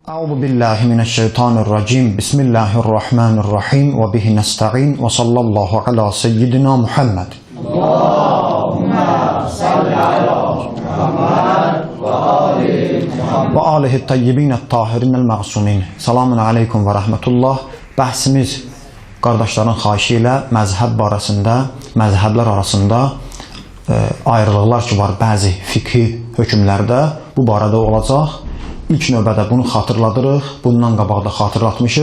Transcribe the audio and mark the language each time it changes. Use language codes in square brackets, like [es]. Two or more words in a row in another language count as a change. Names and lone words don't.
[ar] أعوذ بالله من الشيطان الرجيم. بسم الله الرحمن الرحيم وبه نستعين وصلى الله على سيدنا محمد. اللهم صل على محمد و آله الطيبين الطاهرين المعصومين. سلام عليكم ورحمة الله. [az] Bəhsimiz qardaşların xahişi ilə məzhəb barəsində, məzhəblər arasında ayrılıqlar ki var bəzi fiqhi hökmlərdə bu barədə olacaq. İlk növbədə bunu xatırladırıq, bundan qabaqda xatırlatmışıq.